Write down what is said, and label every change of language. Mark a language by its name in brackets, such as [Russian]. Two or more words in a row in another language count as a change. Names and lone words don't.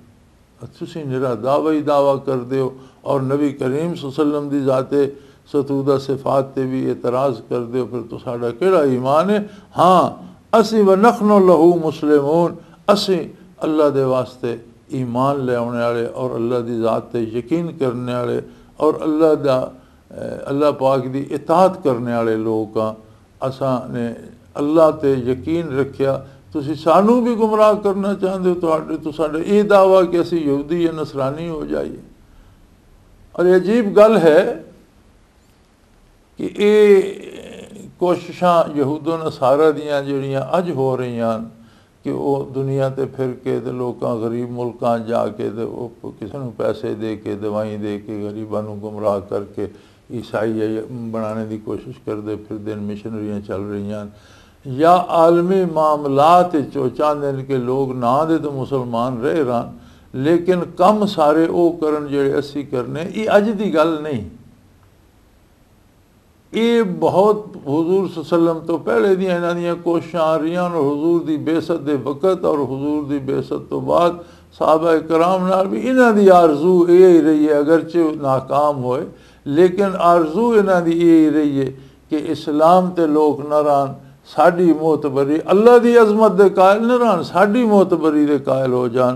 [Punjabi] تسیں نرا دعویٰ ہی دعویٰ کردے ہو اور نبی کریم [Arabic] صلى الله عليه وسلم [Punjabi] دی ذاتِ ستودہ صفات تے بھی اعتراض کردے ہو، فیر تو ساڈا کیہڑا ایمان ہے. ہاں، اسیں [Arabic] ونحن له مسلمون, [Punjabi] اسیں اللہ دے واسطے ایمان لے آنے والے اور اللہ دی ذات تے یقین کرنے والے اور اللہ پاک دی اطاعت کرنے والے لوگ ہاں. اساں نے اللہ تے یقین رکھیا، تسیں سانوں بھی گمراہ کرنا چاہتے ہو، تو ساڈا یہ دعویٰ کہ اسیں یہودی یا نصرانی ہو جائیے. اور عجیب گل ہے کہ یہ کوششاں یہود و نصاریٰ دیاں جیہڑیاں اج ہو رہی ہیں کہ وہ دنیا تے پھر کے تے لوکاں غریب ملکاں جا کے تے وہ کسی نوں پیسے دے کے دوائی دے کے غریباں نوں گمراہ کر کے عیسائی بنانے کی کوشش کرتے پھردے، مشنریاں چل رہی ہیں، یا عالمی معاملات چاہتے ہیں کہ لوگ نہ دے تو مسلمان رہ رہن، لیکن کم سارے وہ کرن جیہڑے اسی کرنے. یہ اج کی گل نہیں، یہ بہت حضور سلم تو پہلے دیاں انہاں دیاں کوششاں آ رہی اور حضور کی بعثت کے وقت اور حضور کی بعثت تو بعد صحابہ کرام نال بھی انہاں دی آرزو یہ ہی رہی ہے، اگرچہ ناکام ہوئے لیکن آرزو انہاں دی یہ ہی رہی ہے کہ اسلام تے لوگ نہ رہن، ساڈی معتبری اللہ کی عظمت دے قائل نہ رہن، ساڈی معتبری دے قائل ہو جان.